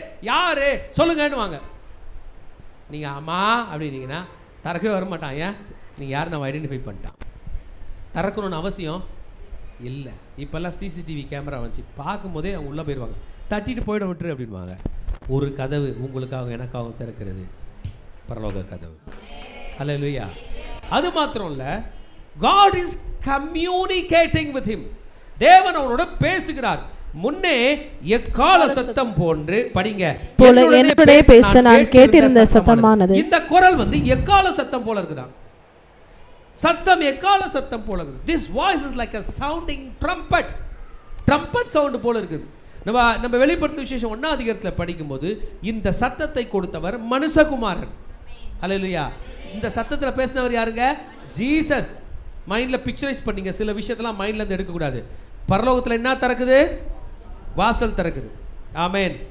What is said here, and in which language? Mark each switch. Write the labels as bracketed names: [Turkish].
[Tamil] யாரு சொல்லுங்கன்னு வாங்க. நீங்க அம்மா அப்படின்னீங்கன்னா திறக்கவே வர மாட்டான். ஏன்? நீங்க யார் நம்ம ஐடென்டிஃபை பண்ணிட்டான். திறக்கணும்னு அவசியம் இல்லை. இப்போல்லாம் சிசிடிவி கேமரா வச்சு பார்க்கும்போதே அவங்க உள்ளே போயிடுவாங்க. தட்டிட்டு போயிட விட்டுரு அப்படின்வாங்க. ஒரு கதவு உங்களுக்காக எனக்காக திறக்கிறது, பரலோக கதவு. ஹல்லேலூயா. அது மாத்திரம் இல்லை, [English] God is communicating with him. [Tamil] தேவன் அவனோட பேசுகிறார். முன்னே எக்கால சத்தம் போன்று படிங்க, என்னுடனே பேச நான் கேட்டிருந்த சத்தமானது. இந்த குரல் வந்து எக்கால சத்தம் போல இருக்குதான். சத்தம் எக்கால சத்தம் போல இருக்குது. [English] This voice is like a sounding trumpet. trumpet sound [Tamil] போல இருக்குது. நம்ம வெளிப்படுத்தின விசேஷம் 1ஆம் அதிகாரத்தில் படிக்கும்போது இந்த சத்தத்தை கொடுத்தவர் மனுஷகுமாரன். ஹல்லேலூயா. இந்த சத்தத்தில் பேசினவர் யாருங்க? ஜீசஸ். மைண்டில் பிக்சரைஸ் பண்ணிங்க. சில விஷயத்தெல்லாம் மைண்ட்லேருந்து எடுக்கக்கூடாது. பரலோகத்தில் என்ன திறக்குது? வாசல் திறக்குது. ஆமேன்.